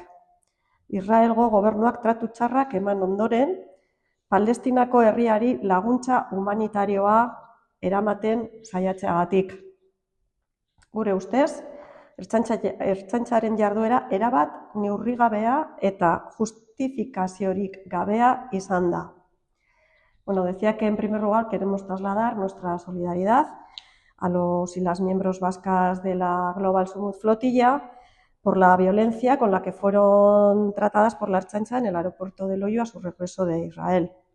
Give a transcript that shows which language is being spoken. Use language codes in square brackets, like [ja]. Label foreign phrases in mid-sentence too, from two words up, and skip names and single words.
[eu] Israelgo gobernuak tratu txarrak eman ondoren, Palestinako herriari laguntza humanitarioa eramaten saiatzeagatik. Gure ustez, ertzaintzaren jarduera erabat neurrigabea eta justifikaziorik gabea izan da. [es] Decía que en primer lugar queremos trasladar nuestra solidaridad a los y las miembros vascas de la Global Sumut Flotilla por la violencia con la que fueron tratadas por la Ertzaintza en el aeropuerto de Loiu a su regreso de Israel.